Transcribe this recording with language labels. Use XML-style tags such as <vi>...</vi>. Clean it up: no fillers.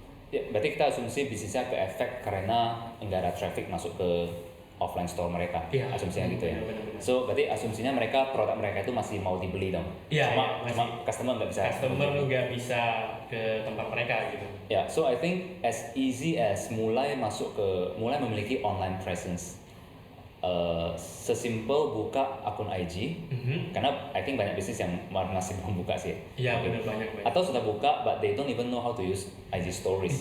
<id>Berarti kita asumsi bisnisnya ke efek karena nggak ada traffic masuk ke offline store mereka. Iya. Asumsinya gitu ya. Benar. So berarti asumsinya produk mereka itu masih mau dibeli dong. Iya. Cuma customer nggak bisa. Customer nggak bisa ke tempat mereka gitu.</id> <en>Ya, so I think as easy as</en> <id>mulai memiliki</id> <en>online presence.</en> <id>Sesimpel buka akun IG, karena</id> <en>I think</en> <id>banyak bisnis yang masih belum buka sih. Iya, benar banyak. Atau sudah buka,</id> <en>but they don't even know how to use IG Stories.</en>